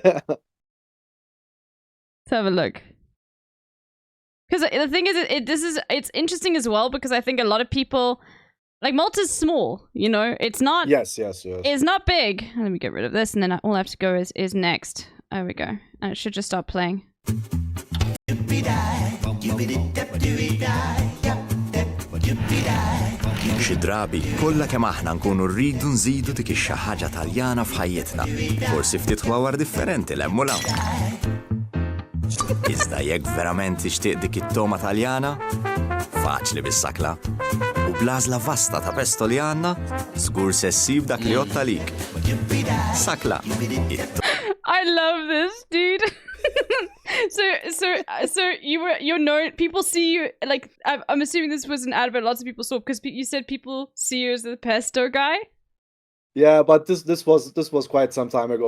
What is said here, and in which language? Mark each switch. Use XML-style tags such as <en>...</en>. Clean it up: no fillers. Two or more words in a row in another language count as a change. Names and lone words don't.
<en>Let's have a look. Because the thing is, it's interesting as well because I think a lot of people, like Malta's small, you know, it's not. Yes, yes, yes. It's not big. Let me get rid of this, and then all I have to go is next. There we go, and it should just start playing.</en> <mt>Xi drabi, kollha kemm aħna nkunu rridu nżidu dik xi ħaġa Taljana f'ħajjitna. Forsi ftit ħwawar differenti l-hemm u Iżda jekk verament tixtieq dik it-toma Taljana, faċli bis-sakla. U blażla vasta ta' pesto li għandna, żgur se ssib dak li għotta lik. Sakla.</mt> <en>I love this, dude. so you're known. People see you like. I'm assuming this was an advert lots of people saw because you said people see you as the pesto guy. Yeah, but this was quite some time ago.</en>